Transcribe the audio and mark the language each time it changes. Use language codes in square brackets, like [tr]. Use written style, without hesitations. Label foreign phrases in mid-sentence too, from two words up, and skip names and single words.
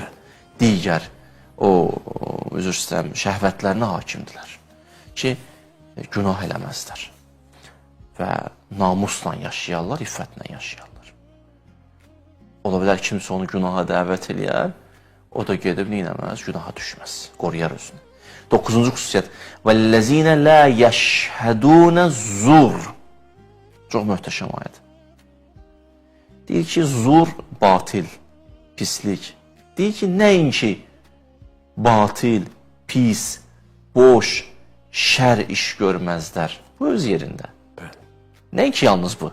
[az] Digər, üzr istəyirəm, şəhvətlərinə hakimdirlər. Ki, günah eləməzlər. Və namusla yaşayarlar, iffətlə yaşayarlar. Ola bilər kimsə onu günaha dəvət eləyər, o da gedib neynəməz, günaha düşməz, qoruyar özünü. 9-cu xüsusiyyət. [ar] وَالَّذِينَ لَا يَشْهَدُونَ zur. [az] Çox möhtəşəm ayədir. Deyir ki, zur batil, pislik. Deyir ki, nəinki batil, pis, boş, şər iş görməzlər. Bu öz yerində. Nəinki yalnız bu.